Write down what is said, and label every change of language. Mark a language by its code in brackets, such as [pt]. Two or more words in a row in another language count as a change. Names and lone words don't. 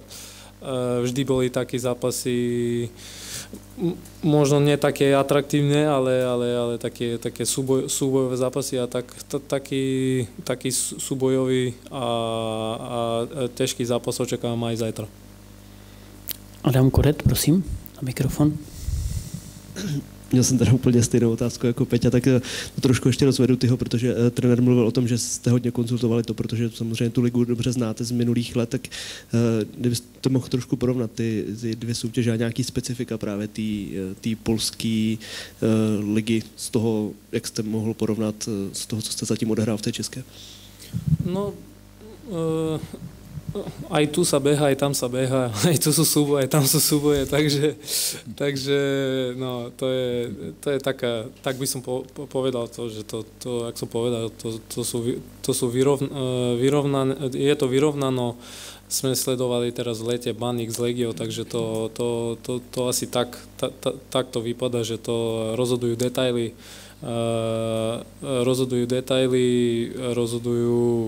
[sk] Vždy boli také zápasy, možno nie také atraktívne, ale také súbojové zápasy a taký súbojový a ťažký zápas očakávam aj zajtra. [cs] Adam Koret, prosím, na mikrofon. Měl jsem teda úplně stejnou otázku jako Peťa, tak to trošku ještě rozvedu tyho, protože trenér mluvil o tom, že jste hodně konzultovali to, protože samozřejmě tu ligu dobře znáte z minulých let, tak kdybyste mohl trošku porovnat ty dvě soutěže a nějaký specifika právě té polské ligy z toho, jak jste mohl porovnat z toho, co jste zatím odehrál v té české? [sk] No, aj tu sa beha, aj tam sa beha, aj tu sú súboje, aj tam sú súboje, takže no, to je taká, tak by som povedal to, že to jak som povedal, to sú vyrovnané, je to vyrovnano, sme sledovali teraz v lete Baník z Legiou, takže to asi tak to vypadá, že to rozhodujú detaily, rozhodujú